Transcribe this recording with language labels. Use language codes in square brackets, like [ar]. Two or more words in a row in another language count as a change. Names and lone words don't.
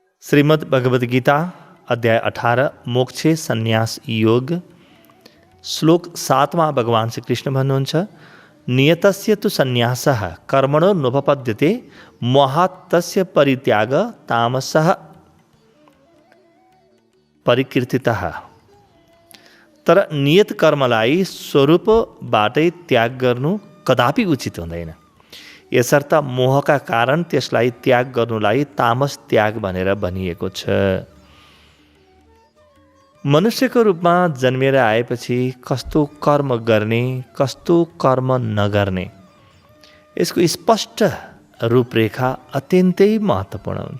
[ne] श्रीमद् भगवद गीता अध्याय 18 मोक्षे संन्यास योग श्लोक 7 भगवान श्री कृष्ण भन्नुहुन्छ [sa] नियतस्य तु संन्यासः कर्मणो नोपपद्यते मोहात् तस्य परित्याग तामसः परिकीर्तितः। [ne] तर नियत कर्मलाई स्वरूपबाटै त्याग गर्नु कदापि उचित हुँदैन। यसर्थ मोहका कारण त्यसलाई त्याग गर्नुलाई तामस त्याग भनेर भनिएको छ। मनुष्यको रूपमा जन्मेर आएपछि कस्तो कर्म गर्ने कस्तो कर्म नगर्ने यसको स्पष्ट रूपरेखा अत्यन्तै महत्त्वपूर्ण हुन्छ।